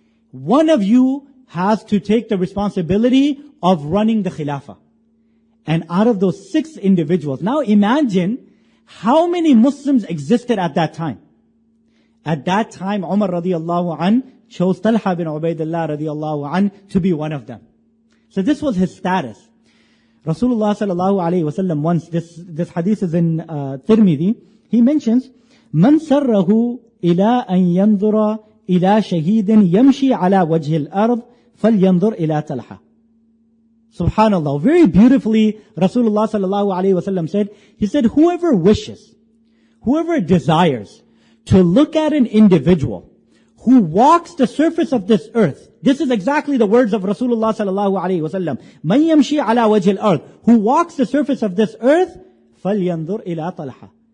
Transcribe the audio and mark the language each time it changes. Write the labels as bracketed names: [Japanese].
[English] One of you has to take the responsibility of running the Khilafah. And out of those 6 individuals, now imagine how many Muslims existed at that time. At that time, Umar radiallahu an chose Talha bin Ubaidullah radiallahu an to be one of them. So this was his status. Rasulullah sallallahu alayhi wasallam once, this hadith is in Tirmidhi, he mentions, [Arabic] من سره إلى أن ينظر إلى شهيد يمشي على وجه الأرض فلينظر إلى طلحة. [English] Subhanallah, very beautifully Rasulullah sallallahu alayhi wasallam said, he said, whoever wishes, whoever desires to look at an individual who walks the surface of this earth, this is exactly the words of Rasulullah sallallahu alayhi wasallam, [Arabic] من يمشي على وجه الأرض, [English] who walks the surface of this earth, [Arabic] فلينظر إلى طلحة.